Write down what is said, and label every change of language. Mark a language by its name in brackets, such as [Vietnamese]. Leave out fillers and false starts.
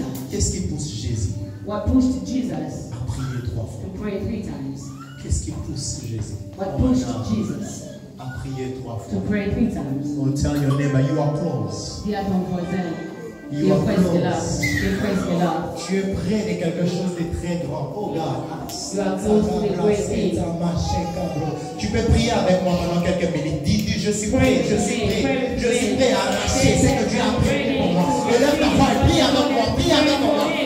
[French] Qu'est-ce qui pousse Jésus à prier 3 fois? Qu'est-ce qui pousse Jésus à prier 3 fois? [English] Oh, tell your neighbor, you are close. You are close. [French] Tu es près de quelque chose de très grand. Oh God. Tu peux prier avec moi pendant quelques minutes. Dis, je suis prêt, je suis prêt. Je suis prêt à arracher ce que Dieu a prévu pour moi. Lève ta voix, prie avec moi, prie avec moi.